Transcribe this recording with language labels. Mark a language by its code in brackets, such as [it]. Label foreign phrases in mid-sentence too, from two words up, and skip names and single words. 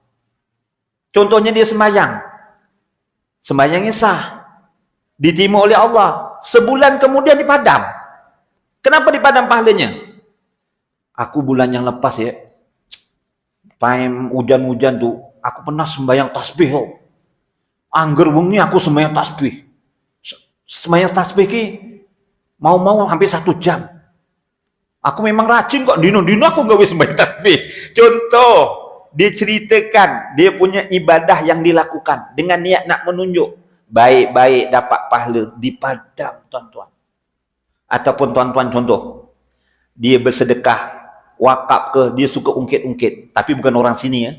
[ms] Contohnya dia sembahyang. Sembahyangnya sah. Diterima oleh Allah. Sebulan kemudian dipadam. Kenapa dipadam pahalanya? Aku bulan yang lepas ya, time hujan-hujan tu, aku pernah sembahyang tasbih. [jv] Angger wengi aku sembahyang tasbih. Sembahyang tasbih ki mau hampir 1 jam. Aku memang rajin kok, dino-dino aku gawe sembahyang tasbih. [ms] Contoh, dia ceritakan dia punya ibadah yang dilakukan dengan niat nak menunjuk baik-baik dapat pahala, dipadam tuan-tuan. Ataupun tuan-tuan contoh, dia bersedekah, wakaf ke, dia suka ungkit-ungkit, tapi bukan orang sini ya.